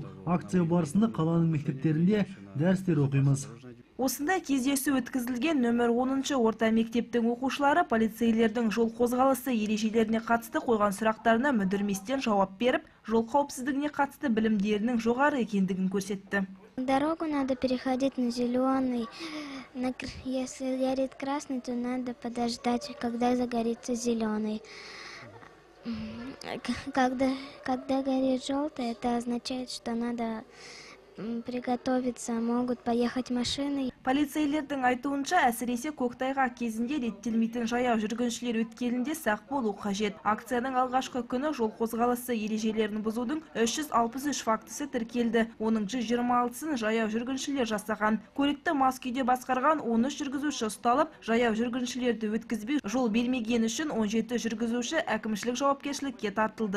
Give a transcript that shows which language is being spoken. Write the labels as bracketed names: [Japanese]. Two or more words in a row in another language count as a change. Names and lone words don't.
[Kazakh] Акция барысында қаланың мектептерінде дәрістер оқимыз. Осындай кездесу өткізілген нөмір 10-шы орта мектептің оқушылары полицейлердің жол қозғалысы ережелеріне қатысты қойған сұрақтарына мүдірместен жауап беріп, жол қауіпсіздігіне қатысты білімдерінің жоғары екендігін көрсетті. [Russian] Дорогу надо переходить на зеленый. Если горит красный, то надо подождать, когда загорится зеленый. Когда горит желтый, это означает, что надо приготовиться, могут поехать машины. [Kazakh] Полицейлердің айтуынша, әсіресе көктайғақ кезінде реттелмейтін жаяу жүргіншілер өткелінде сақ болу қажет. Акцияның алғашқы күні жол қозғалысы ережелерін бұзудың 363 фактісі тіркелді. Оның 126-сын жаяу жүргіншілер жасаған. Көлікті мас күйде басқарған 13 жүргізуші ұсталып, жаяу жүргіншілерді өткізбей жол бермеген үшін 17 жүргізуші әкімшілік жауапкершілікке тартылды.